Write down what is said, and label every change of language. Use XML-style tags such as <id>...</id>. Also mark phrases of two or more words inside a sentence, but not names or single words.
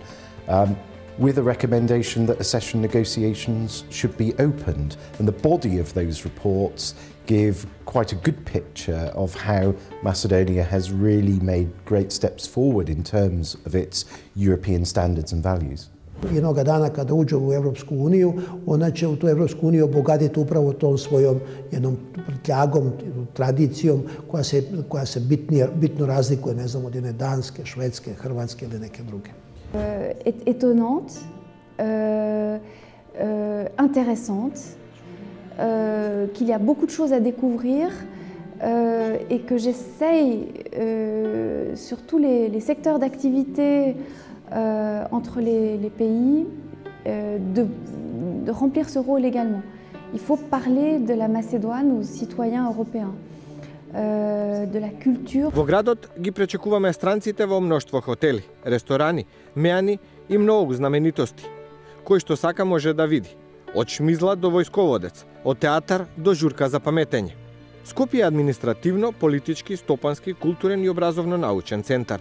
<en>With a recommendation that accession negotiations should be opened. And the body of those reports give quite a good picture of how Macedonia has really made great steps forward in terms of its European standards and values.</en> <sr>Jednoga dana kada uđe u Evropsku uniju, ona će u tu Evropsku uniju obogatiti upravo tom svojom jednom prtljagom, tradicijom koja se bitno razlikuje, ne znam, od jedne Danske, Švedske, Hrvatske ili neke druge.</sr> <fr>Étonnante, intéressante, qu'il y a beaucoup de choses à découvrir et que j'essaye sur tous les secteurs d'activité entre les pays de remplir ce rôle également. Il faut parler de la Macédoine aux citoyens européens. De la culture.</fr> <mk>Во градот ги пречекуваме странците во мноштво хотели, ресторани, меани и многу знаменитости, кои што сака може да види, од шмизла до војсководец, од театар до журка за паметење. Скопје е административно, политички, стопански, културен и образовно-научен центар.</mk>